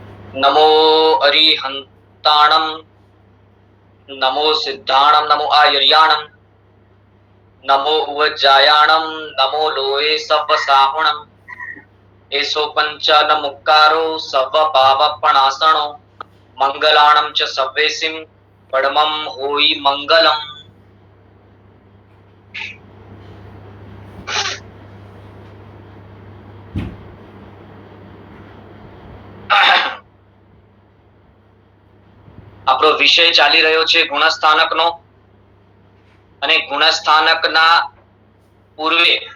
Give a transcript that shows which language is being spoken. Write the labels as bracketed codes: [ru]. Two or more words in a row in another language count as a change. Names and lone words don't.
[pra] नमो अरिहंताणम, नमो सिद्धाणम, नमो आयर्याणम, नमो उवज्जायाणम, नमो लोये सवसाहुणम, एसो पंचन मुक्कारो सव पावपणासणो, मंगलाणम च सव्वेसिम परमं होई मंगलम। [gu] આપણો વિષય ચાલી રહ્યો છે ગુણસ્થાનકનો, અને ગુણસ્થાનકના પૂર્વે